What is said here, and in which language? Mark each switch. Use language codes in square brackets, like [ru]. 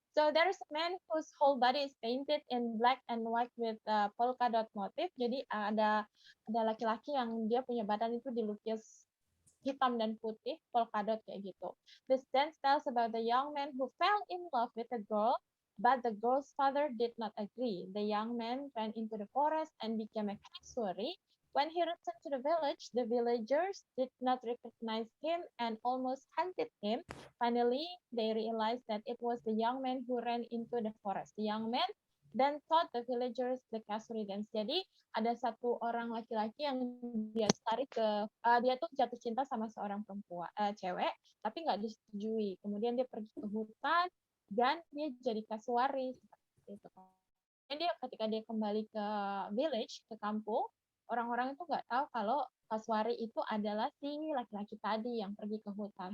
[en] So there is a man whose whole body is painted in black and white with polka dot motif. [id] Jadi ada laki-laki yang dia punya badan itu dilukis hitam dan putih, polka dot kayak gitu. [en] This dance tells about the young man who fell in love with a girl, but the girl's father did not agree. The young man ran into the forest and became a kasuri. When he returned to the village, the villagers did not recognize him and almost hunted him. Finally, they realized that it was the young man who ran into the forest. The young man then taught the villagers the Kasuri dance. [id] Jadi ada satu orang laki-laki yang dia tarik ke dia tuh jatuh cinta sama seorang perempuan cewek, tapi nggak disetujui. Kemudian dia pergi ke hutan dan dia jadi kasuari seperti itu. Dan dia ketika dia kembali ke [en] village, [id] ke kampung, orang-orang itu nggak tahu kalau kasuari itu adalah si laki-laki tadi yang pergi ke hutan.